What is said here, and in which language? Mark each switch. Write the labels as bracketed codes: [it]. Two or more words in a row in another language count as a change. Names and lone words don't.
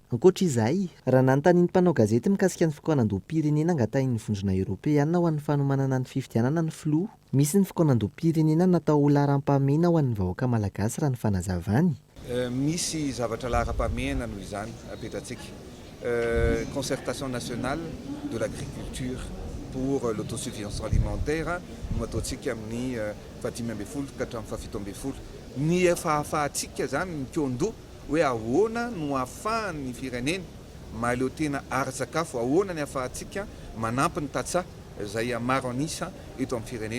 [mg] Ankoatra izay, raha nanontanian'ny mpanao gazety mikasika ny fikonan-doham-pirenena angatahin'ny vondrona Eoropeana ho an'ny fanomanana ny fifidianana ny filoha, misy ny fikonan-doham-pirenena natao ho laharam-pahamehana ho an'ny vahoaka malagasy raha ny fanazavany. Misy zavatra laharam-pahamehana noho izany apetratsika. [fr] Concertation nationale de l'agriculture pour l'autosuffisance alimentaire [mg] no ataontsika amin'ny 20 ka hatramin'ny 17. Ny fahafahantsika zany ny keo-doha hoe ahoana no ahafahan'ny firenena mahaleo tena ara-tsakafo, ahoana ny ahafahantsika manampy ny tatsa zay maro anisa eto amin'ny firenena.